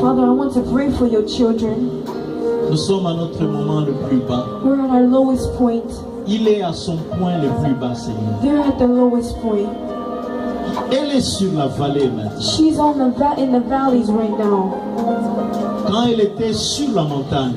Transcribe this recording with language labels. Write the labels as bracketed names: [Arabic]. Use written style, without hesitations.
[English] Father, I want to pray for your children. [French] Nous sommes à notre moment le plus bas. [English] We're at our lowest point. [French] Il est à son point le plus bas, Seigneur. [English] They're at the lowest point. [French] Elle est sur la vallée maintenant. [English] She's on in the valleys right now. [French] Quand elle était sur la montagne,